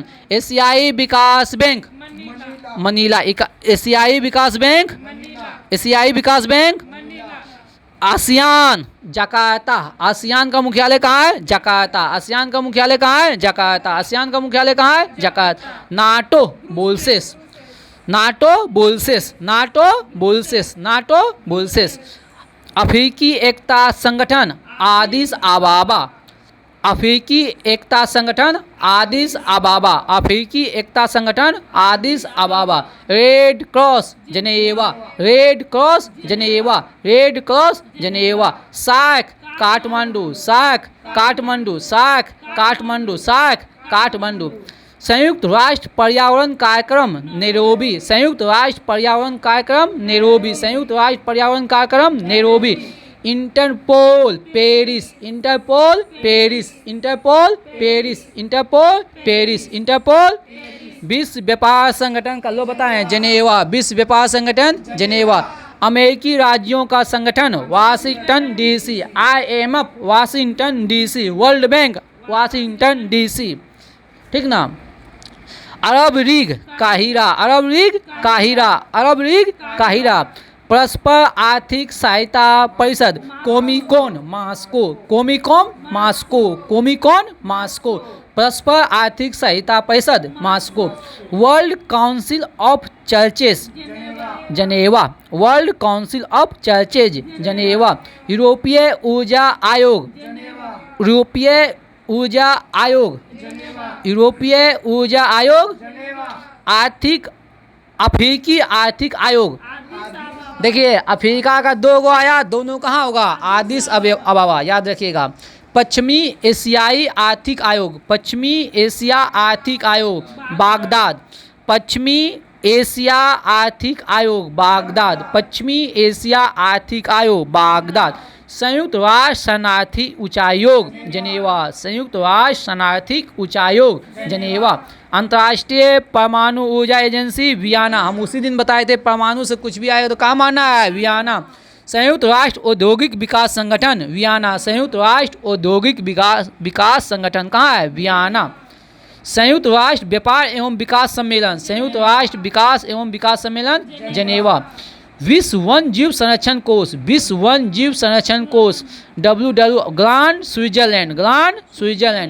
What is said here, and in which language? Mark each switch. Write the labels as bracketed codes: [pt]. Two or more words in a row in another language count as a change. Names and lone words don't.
[hi] एशियाई विकास बैंक मनीला। एशियाई विकास बैंक, एशियाई विकास बैंक। आसियान जकार्ता। आसियान का मुख्यालय कहाँ है? जकार्ता। आसियान का मुख्यालय कहाँ है? जकार्ता। आसियान का मुख्यालय कहाँ है? जकार्ता। नाटो बोल्सेस, नाटो बोल्सेस, नाटो बोल्सेस, नाटो बोल्सेस। अफ्रीकी एकता संगठन आदिस अबाबा, अफ्रीकी एकता संगठन आदिस अबाबा, अफ्रीकी एकता संगठन आदिस अबाबा। रेड क्रॉस जनेवा, रेड क्रॉस जनेवा, रेड क्रॉस जनेवा। सार्क काठमांडू, सार्क काठमांडू, सार्क काठमांडू, सार्क काठमांडू। संयुक्त राष्ट्र पर्यावरण कार्यक्रम नैरोबी, संयुक्त राष्ट्र पर्यावरण कार्यक्रम नैरोबी, संयुक्त राष्ट्र पर्यावरण कार्यक्रम नैरोबी। इंटरपोल पेरिस, इंटरपोल पेरिस, इंटरपोल पेरिस, इंटरपोल पेरिस, इंटरपोल। विश्व व्यापार संगठन का लो बताएं जनेवा, विश्व व्यापार संगठन जनेवा। अमेरिकी राज्यों का संगठन वाशिंगटन डीसी, IMF वाशिंगटन डीसी, वर्ल्ड बैंक वाशिंगटन डीसी, ठीक ना। अरब लीग काहिरा, अरब लीग काहिरा, अरब लीग काहिरा। परस्पर आर्थिक सहायता परिषद कोमिकोन मास्को, कोमिकोन मास्को, कोमिकोन मास्को। परस्पर आर्थिक सहायता परिषद मास्को। वर्ल्ड काउंसिल ऑफ चर्चेस जनेवा, वर्ल्ड काउंसिल ऑफ चर्चेज जनेवा। यूरोपीय ऊर्जा आयोग, यूरोपीय ऊर्जा आयोग, यूरोपीय ऊर्जा आयोग। आर्थिक अफ्रीकी आर्थिक आयोग, देखिए अफ्रीका का 2 गो आया, दोनों कहाँ होगा, आदिस अबाबा, याद रखिएगा। पश्चिमी एशियाई आर्थिक आयोग, पश्चिमी एशिया आर्थिक आयोग बागदाद, पश्चिमी एशिया आर्थिक आयोग बागदाद, पश्चिमी एशिया आर्थिक आयोग बागदाद। संयुक्त राष्ट्र शरणार्थी उच्चायोग जनेवा, संयुक्त राष्ट्र शरणार्थी उच्चायोग जनेवा। अंतर्राष्ट्रीय परमाणु ऊर्जा एजेंसी वियना, हम उसी दिन बताए थे परमाणु से कुछ भी आएगा तो कहाँ मानना है, वियना। संयुक्त राष्ट्र औद्योगिक विकास संगठन वियना, संयुक्त राष्ट्र औद्योगिक विकास संगठन कहाँ है, वियना। संयुक्त राष्ट्र व्यापार एवं विकास सम्मेलन, संयुक्त राष्ट्र विकास एवं विकास सम्मेलन जनेवा। विश्व वन जीव संरक्षण कोष, विश्व वन जीव संरक्षण कोष WW ग्रांड स्विट्जरलैंड, ग्रांड स्विट्जरलैंड।